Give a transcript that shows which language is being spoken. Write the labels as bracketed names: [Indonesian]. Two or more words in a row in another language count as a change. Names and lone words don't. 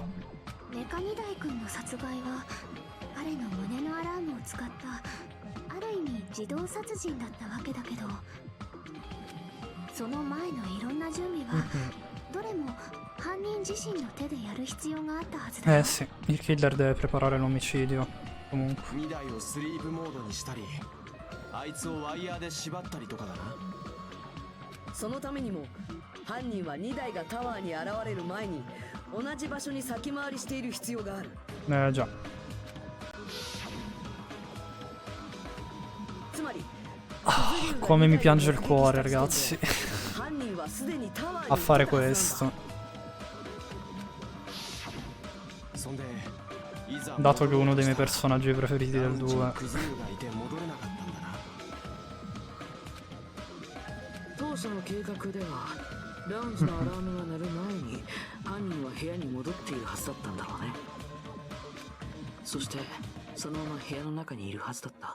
[Japanese] メカ二代君の殺害は彼の胸のアラームを使ったある意味自動殺人だったわけだけど、その前のいろんな準備はどれも犯人自身の手でやる必要があったはずだよ。 [Italian] Sì, il killer deve preparare l'omicidio. Comunque. [Japanese] 2 台をスリープモードにしたり、あいつをワイヤーで縛ったりとかだな。そのためにも犯人は2台がタワーに現れる前に同じ場所に先回りしている必要がある。 [Italian] già. [Japanese] つまり [Italian] Come mi piange il cuore, ragazzi. [Japanese] 犯人はすでにタワーに [Italian] A fare questo. [Japanese] そんでいざ [Italian] Dato che uno dei miei personaggi preferiti del 2. [Japanese] クズルがいて戻れなかったんだな。当初の計画ではラウンジのアラームが鳴る前に犯人は部屋に戻っているはずだったんだろうね。そしてそのまま部屋の中にいるはずだった。